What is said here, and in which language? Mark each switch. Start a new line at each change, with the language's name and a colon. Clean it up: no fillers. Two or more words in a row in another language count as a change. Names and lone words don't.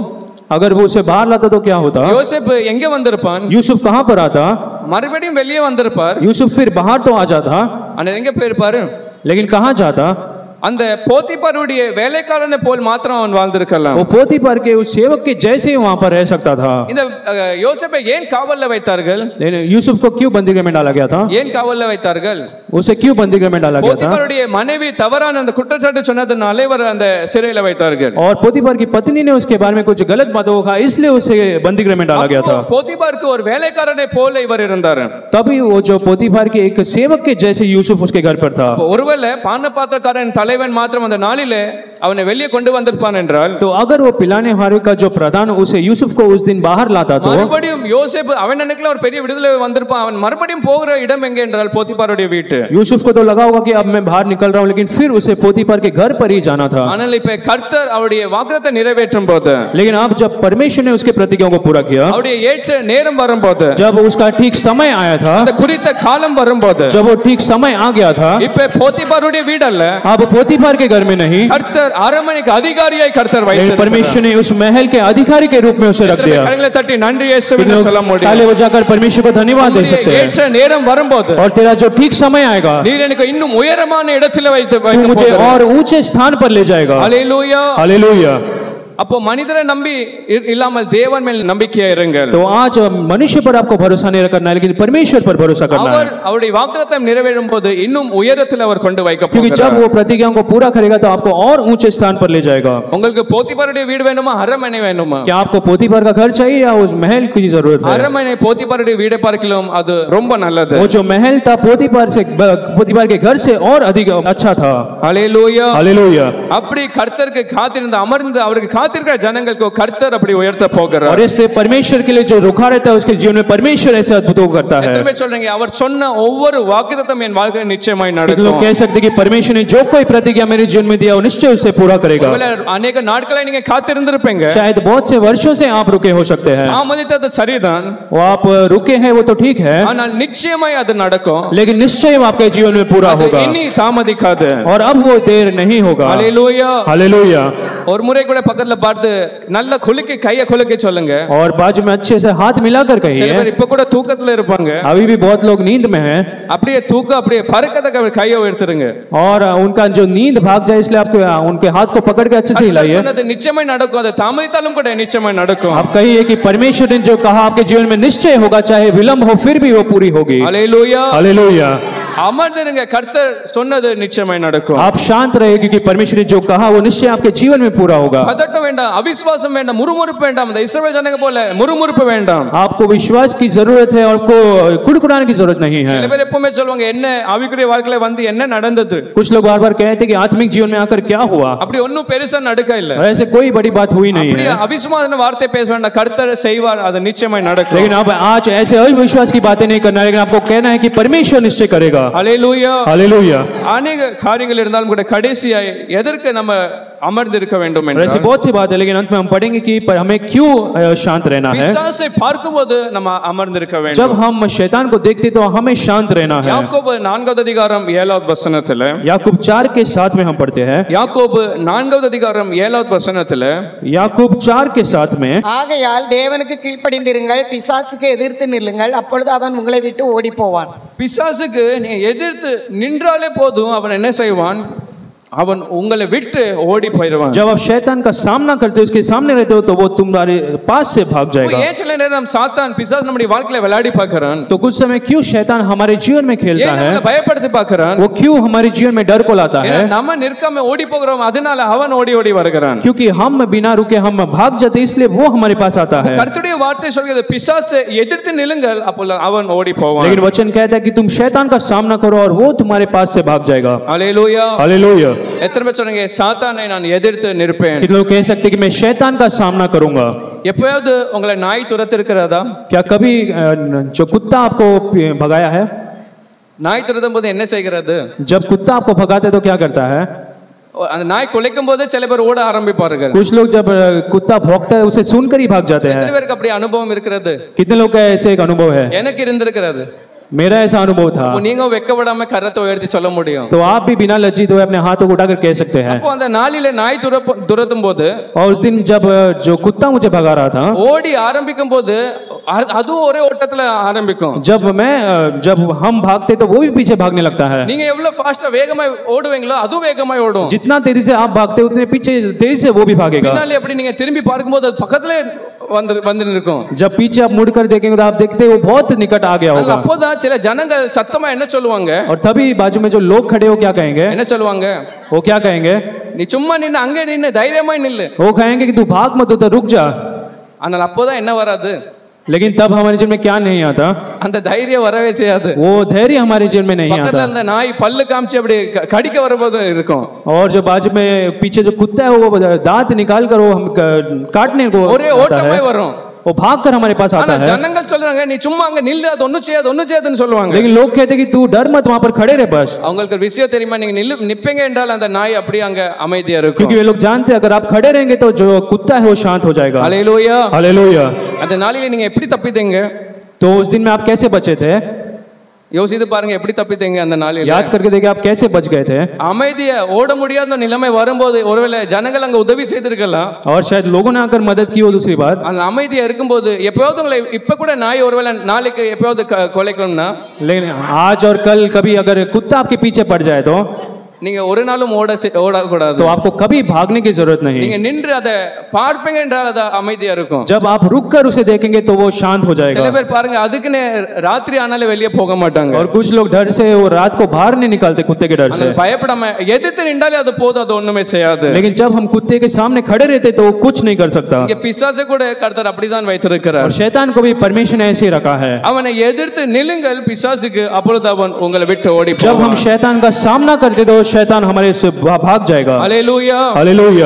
Hindi: अगर वो उसे बाहर लाता तो क्या होता?
Tamil: யோசேப்பு எங்க வந்திருப்பான்?
Hindi: यूसुफ कहां पर आता?
Tamil: மறுபடியும் வெளியே வந்திருப்பார்.
Hindi: यूसुफ फिर बाहर तो आ जाता,
Tamil: ஆனா எங்க போயிருப்பாரு?
Hindi: लेकिन कहां जाता?
Tamil: அந்த போத்திபாருடைய வேலைக்காரனை போல் மாத்திரம் அவன் வாழ்ந்திருக்கலாம்.
Hindi: वो पोतीफर के उस सेवक के जैसे वहां पर रह सकता था.
Tamil: இந்த யோசேப்பை ஏன் காவல்ல வைத்தார்கள்?
Hindi: लेकिन यूसुफ को क्यों बंदीगृह में डाला गया था?
Tamil: ஏன் காவல்ல வைத்தார்கள்?
Hindi: उसे क्यों बंदीगृह में डाला गया था?
Tamil: போத்திபாருடைய மனைவி தவறான அந்த குற்றச்சாட்டு சொன்னதனாலே அவர் அந்த சிறையில வைத்தார்கள்.
Hindi: और पोतीफर की पत्नी ने उसके बारे में कुछ गलत बातों को कहा, इसलिए उसे बंदीगृह में डाला गया था.
Tamil: போத்திபாருக்கு ஒரு வேலைக்காரனை போல இவர் இருந்தார்.
Hindi: तभी वो जो पोतीफर के एक सेवक के जैसे यूसुफ उसके घर पर था.
Tamil: ஒருவேளை பான பாத்திரக்காரன் தலைவன் மாத்திரம் அந்த நாளிலே அவனை வெளியே கொண்டு வந்திருப்பான் என்றால்,
Hindi: तो अगर वो पिलाने वाले का जो प्रधान उसे यूसुफ को उस दिन बाहर लाता तो
Tamil: மறுபடியும் யோசேப்பு அவன் நினைக்கல ஒரு பெரிய விடுதலை வந்திருப்பான். அவன் மறுபடியும் போகிற இடம் எங்கே என்றால் போத்திபாருடைய வீட்டு.
Hindi: यूसुफ को तो लगा होगा कि अब मैं बाहर निकल रहा हूँ, लेकिन फिर उसे पोतीफर के घर पर ही जाना था।
Tamil: ஆனால் இப்ப கர்த்தர் அவருடைய வாக்குத்தத்தத்தை நிறைவேற்றும் போது,
Hindi: लेकिन अब जब परमेश्वर ने उसके प्रतिज्ञाओं को पूरा किया,
Tamil: அவருடைய ஏற்ற நேரம் வரும்போது,
Hindi: जब उसका ठीक समय आया था,
Tamil: அந்த குறித்த காலம் வரும்போது,
Hindi: जब वो ठीक समय आ गया था,
Tamil: இப்ப போத்திபாருடைய வீடு அல்ல,
Hindi: अब पोतीफर के घर में नहीं,
Tamil: கர்த்தர் அரமனைக்கு அதிகாரியாய் கர்த்தர் வைத்தார்.
Hindi: परमेश्वर ने उस महल के अधिकारी के रूप में उसे रख दिया।
Tamil: கரங்களை தட்டி நன்றி இயேசுவின் சொல்ல முடியும்.
Hindi: ताली बजाकर परमेश्वर को धन्यवाद दे सकते हैं।
Tamil: ஏற்ற நேரம் வரும்போது,
Hindi: और तेरा जो ठीक समय आएगा,
Tamil: நீர் எனக்கு இன்னும் உயரமான இடத்தில் வைத்து
Hindi: मुझे और ऊंचे स्थान पर ले जाएगा। हालेलुया हालेलुया।
Tamil: அப்போ மனிதரை நம்பி இல்லாமல் தேவன் மேல் நம்பிக்கையா இருங்கள்.
Hindi: तो आज मनुष्य पर आपको भरोसा नहीं रखना है, लेकिन परमेश्वर पर भरोसा करना है।
Tamil: அவருடைய வாக்குத்தத்தம் நிறைவேறும் போது இன்னும் உயரத்தில் அவர் கொண்டு வைக்கப்
Hindi: क्योंकि
Tamil: போகிறார்.
Hindi: जब वो प्रतिज्ञाओं को पूरा करेगा तो आपको और ऊंचे स्थान पर ले जाएगा।
Tamil: உங்களுக்கு போத்திபாருடைய வீடு வேணுமா, அரமனை வேணுமா?
Hindi: क्या आपको पोतीफर का घर चाहिए या उस महल की जरूरत है?
Tamil: அரமனை போத்திபாருடைய வீடை பார்க்கலாம் அது ரொம்ப நல்லது.
Hindi: वो जो महल था पोतीफर के घर से और अधिक अच्छा था। हालेलुया हालेलुया।
Tamil: அப்படி கர்த்தருக்கு காத்திருந்து அமர்ந்து அவருக்கு காத்திருக்கிற ஜனங்களுக்கு கர்த்தர் அப்படி உயர்த்த போகிறார்.
Hindi: और इसलिए परमेश्वर के लिए जो रुका रहता है उसके जीवन में परमेश्वर ऐसे अद्भुतों को करता है।
Tamil: எத்தனை பேர் சொல்றீங்க அவர் சொன்ன ஒவ்வொரு வாக்குத்தத்தம் என் வாழ்க்கையில் நிச்சயமாய் நடக்கும்?
Hindi: लोग कह सकते कि परमेश्वर ने जो कोई प्रतिज्ञा मेरे जीवन में दिया वो निश्चय उसे पूरा करेगा।
Tamil: अनेक நாட்களை நீங்க காத்திருந்திருப்பீங்க,
Hindi: शायद बहुत से वर्षों से आप रुके हो सकते हैं।
Tamil: தாமதித்தது சரிதான்,
Hindi: वो आप रुके हैं वो तो ठीक है,
Tamil: ஆனால் நிச்சயமாய் அது நடக்கும்.
Hindi: लेकिन निश्चय वो आपके जीवन में पूरा होगा,
Tamil: इन्हीं தாமதிக்காது।
Hindi: और अब वो देर नहीं होगा। हालेलुया हालेलुया।
Tamil: ஒரு முறை கூட பக்கத்துல பார்த்து நல்ல குலுக்கி கையை குலுக்கி சொல்லுங்க.
Hindi: और बाजू में अच्छे से हाथ मिलाकर
Tamil: சில
Hindi: कहिए।
Tamil: பேர் இப்ப கூட தூக்கத்துல இருப்பாங்க,
Hindi: अभी भी बहुत लोग नींद में हैं,
Tamil: அப்படியே தூக்க அப்படியே பறக்கதக்க கையை உயர்த்துங்க.
Hindi: और उनका जो नींद भाग जाए इसलिए आपको उनके हाथ को पकड़ के अच्छे से हिलाइए।
Tamil: சொன்னது நிச்சயமாய் நடக்கும், அது தாமதித்தாலும் கூட நிச்சயமாய் நடக்கும்.
Hindi: आप कहिए कि परमेश्वर ने जो कहा आपके जीवन में निश्चय होगा, चाहे विलंब हो फिर भी वो पूरी होगी। हालेलुया हालेलुया।
Tamil: அமர்ந்திருங்க, கர்த்தர் சொன்னது நிச்சயமாய் நடக்கும்.
Hindi: आप शांत रहे क्योंकि परमेश्वर ने जो कहा वो निश्चय आपके जीवन में पूरा होगा।
Tamil: பதட்டம் வேண்டாம், அவிசுவாசம் வேண்டாம், முறுமுறுப்பு வேண்டாம். இந்த இஸ்ரவேல் ஜனங்க போல முறுமுறுப்பு வேண்டாம்.
Hindi: आपको विश्वास की जरूरत है, आपको कुड़कुड़ाने की जरूरत नहीं है।
Tamil: சில பேர் எப்பவுமே சொல்வாங்க என்ன ஆவிக்குரிய வாழ்க்கையில வந்து என்ன நடந்தது,
Hindi: कुछ लोग बार बार कहते हैं कि आत्मिक जीवन में आकर क्या हुआ।
Tamil: அப்படி ஒன்னும் பெருசா நடக்க இல்ல,
Hindi: ऐसे कोई बड़ी बात हुई नहीं
Tamil: அப்படி
Hindi: है।
Tamil: அவிசுவாசமான வார்த்தை பேச வேண்டாம், கர்த்தர் செய்வார், அது நிச்சயமாய் நடக்கும்.
Hindi: लेकिन आप आज ऐसे अविश्वास की बातें नहीं करना, लेकिन आपको कहना है कि परमेश्वर निश्चय करेगा। हालेलुया हालेलुया।
Tamil: अनेक காரியங்கள் இருந்தாலும் கூட கடைசியாய் எதற்கு நம்ம அமர்ந்து இருக்க வேண்டும் என்றால்,
Hindi: ऐसी बहुत सी बात है, लेकिन अंत में हम पढ़ेंगे कि पर हमें क्यों शांत रहना है।
Tamil: பிசாசை பார்க்கும்போது நம்ம அமர்ந்து இருக்க வேண்டும்.
Hindi: जब हम शैतान को देखते तो हमें शांत रहना है।
Tamil: யாக்கோபு 4வது அதிகாரம் 7வது வசனத்துல, याकूब 4:7 में हम पढ़ते हैं। யாக்கோபு 4வது அதிகாரம் 7வது வசனத்துல, याकूब 4:7 में, ஆகையால் தேவனுக்கு கீழ்ப்படிந்திருங்கள், பிசாசுக்கு எதிர்த்து நில்லுங்கள், அப்பொழுது அவன் உங்களை விட்டு ஓடி போவான். பிசாசுக்கு நீ எதிர்த்து நின்றாலே போதும், அவன் என்ன செய்வான், அவன் உங்களை விட்டு ஓடி போயிடுவான்.
Hindi: जब आप शैतान का सामना करते हो, उसके सामने रहते हो, तो वो तुम्हारे पास से भाग जाएगा।
Tamil: ஏன் சில நேரம் சாத்தான் பிசாசு நம்முடைய வாழ்க்கையில விளையாடி பார்க்கறான்,
Hindi: तो कुछ समय क्यों शैतान हमारे जीवन में खेलता है,
Tamil: நம்மளை பயப்படுத்தி பார்க்கறான்,
Hindi: वो क्यों हमारे जीवन में डर को लाता है,
Tamil: நம்ம நிற்காம ஓடி போகிறோம், அதனால அவன் ஓடி ஓடி வருகிறான்.
Hindi: क्योंकि हम बिना रुके हम भाग जाते, इसलिए वो हमारे पास आता है।
Tamil: கர்த்தருடைய வார்த்தை சொல்கிறது பிசாசை எதிர்த்து நில்லுங்கள், அப்பொழுது அவன் ஓடி போவான்.
Hindi: लेकिन वचन कहता है कि तुम शैतान का सामना करो और वो तुम्हारे पास से भाग जाएगा। हालेलुया। हालेलुया।
Tamil: எத்தனை பேர் சொல்றீங்க சாத்தானை நான் எதிர்த்து நிற்பேன்?
Hindi: कितने लोग कह सकते हैं कि मैं शैतान का सामना करूंगा।
Tamil: எப்பயாவது உங்களை நாய் துரத்திருக்கிறதா?
Hindi: क्या कभी जो कुत्ता आपको भगाया है?
Tamil: நாய் துரத்தும் போது என்ன செய்கிறது?
Hindi: जब कुत्ता आपको भगाता है तो क्या करता है?
Tamil: அந்த நாய் குலைக்கும் போது சில பேர் ஓட ஆரம்பிப்பார்கள்.
Hindi: कुछ लोग जब कुत्ता भौंकता है उसे सुनकर ही भाग जाते हैं।
Tamil: எத்தனை பேருக்கு அப்படி அனுபவம் இருக்கிறது?
Hindi: कितने लोग का ऐसे एक अनुभव है?
Tamil: எனக்கு இருந்திருக்கிறது.
Hindi: मेरा ऐसा अनुभव था।
Tamil: நீங்க வெக்கப்படாம கரத்தை உயர்த்தி சொல்ல முடியும்.
Hindi: तो आप भी बिना लज्जित हुए अपने हाथों को उठाकर कह सकते हैं।
Tamil: அப்போ அந்த நாளிலே நாய் துரத்தும் போது,
Hindi: और उस दिन जब जो कुत्ता मुझे भगा रहा था,
Tamil: ஓடி ஆரம்பிக்கும் போது அதுவும் ஒரே ஓட்டத்துல ஆரம்பிக்கும்.
Hindi: जब हम भागते तो वो भी पीछे भागने लगता है।
Tamil: நீங்க எவ்வளவு ஃபாஸ்டா வேகமாய் ஓடுவீங்களோ அதுவும் வேகமாய் ஓடும்.
Hindi: जितना तेजी से आप भागते उतने पीछे तेजी से वो भी भागेगा।
Tamil: பின்னாலே அப்படி நீங்க திரும்பி பார்க்கும்போது அது பக்கத்திலே வந்து நிற்கும்.
Hindi: जब पीछे आप मुड़कर देखेंगे तो आप देखते हैं वो बहुत निकट आ गया होगा।
Tamil: அப்போதான் சில ஜனங்கள் சத்தமா என்ன சொல்லுவாங்க?
Hindi: और तभी बाजू में जो लोग खड़े हो क्या कहेंगे?
Tamil: என்ன சொல்லுவாங்க?
Hindi: वो क्या कहेंगे?
Tamil: நீ சும்மா நின்னு அங்கே நின்னு தைரியமாய் நில்லு.
Hindi: वो कहेंगे कि तू भाग मत, तो रुक जा।
Tamil: ஆனால் அப்போதான் என்ன வராது?
Hindi: लेकिन तब हमारे जीवन में क्या नहीं आता,
Tamil: அந்த தைரியம் வரவே செய்யாது.
Hindi: वो धैर्य हमारे जीवन में नहीं
Tamil: பக்கத்துல
Hindi: आता.
Tamil: அந்த நாய் பல்லு காமிச்சு அப்படி கடிக்க வரும்போது இருக்கும்.
Hindi: और जो बाजू में पीछे जो कुत्ता है वो दांत निकाल कर वो हम काटने को
Tamil: ஒரே
Hindi: आता
Tamil: ஓட்டமே
Hindi: है,
Tamil: வரும்.
Hindi: वो भाग कर हमारे पास आता
Tamil: ஆனா
Hindi: है.
Tamil: ஜனங்கள் சொல்றாங்க நீ சும்மா அங்க நில்லு, அது ஒண்ணும் செய்யாதுன்னு சொல்லுவாங்க.
Hindi: लेकिन लोग कहते हैं कि तू डर मत, वहां पर खड़े रहे बस.
Tamil: அவங்களுக்கு ஒரு விஷயம் தெரியுமா, நீங்க நிப்பீங்க என்றால் அந்த நாய் அப்படியே அங்க அமைதியா இருக்கும்.
Hindi: क्योंकि वे लोग जानते हैं अगर आप खड़े रहेंगे तो जो कुत्ता है वो शांत हो जाएगा.
Tamil: ஹல்லேலூயா.
Hindi: हालेलुया.
Tamil: அந்த நாளிலே நீங்க எப்படி தப்பித்தீங்க?
Hindi: तो उस दिन में आप कैसे बचे थे?
Tamil: யோசித்து பாருங்க, எப்படி தப்பித்தீங்க அந்த நாளிலே.
Hindi: याद करके देखिए आप कैसे बच गए थे.
Tamil: அமைதியா ஓட முடியாத நிலைமை வரும்போது ஒருவேளை ஜனங்கள் அங்க உதவி செய்திருக்கலாம்.
Hindi: और शायद लोगों ने आकर मदद की हो. दूसरी बात,
Tamil: அந்த அமைதியா இருக்கும்போது எப்பயாவது உங்களை இப்ப கூட நாய் ஒருவேளை நாளைக்கு எப்பயாவது கொலைக்கணும்னா,
Hindi: लेकिन आज और कल कभी अगर कुत्ता आपके पीछे पड़ जाए तो
Tamil: நீங்க ஒரு நாளும் ஓடக்கூடாது.
Hindi: तो आपको कभी भागने की जरूरत नहीं.
Tamil: நீங்க நின்று அதை பார்ப்பீங்க என்றால் அது அமைதியா இருக்கும்.
Hindi: जब आप रुक कर उसे देखेंगे तो वो शांत हो
Tamil: சில
Hindi: जाएगा.
Tamil: பேர் பாருங்க அதுக்குன்னு ராத்திரி ஆனாலே வெளியே போக மாட்டாங்க.
Hindi: और कुछ लोग डर से वो रात को बाहर नहीं निकालते कुत्ते के डर से.
Tamil: பயப்படாம எதிர்த்து நின்றாலே அது போதும், அது ஒண்ணுமே செய்யாது.
Hindi: लेकिन जब हम कुत्ते के सामने खड़े रहते तो वो कुछ नहीं कर सकता.
Tamil: இங்க பிசாசு கூட கர்த்தர் அப்படிதான் வைத்திருக்கிறார்.
Hindi: और शैतान को भी परमेश्वर ने ऐसे ही रखा है.
Tamil: அவனை எதிர்த்து நில்லுங்கள் பிசாசுக்கு, அப்பொழுது அவன் உங்களை விட்டு ஓடி
Hindi: जब
Tamil: போவான்.
Hindi: हम शैतान का सामना करते तो शैतान हमारे से भाग जाएगा.
Tamil: ஹல்லேலூயா.
Hindi: हालेलुया.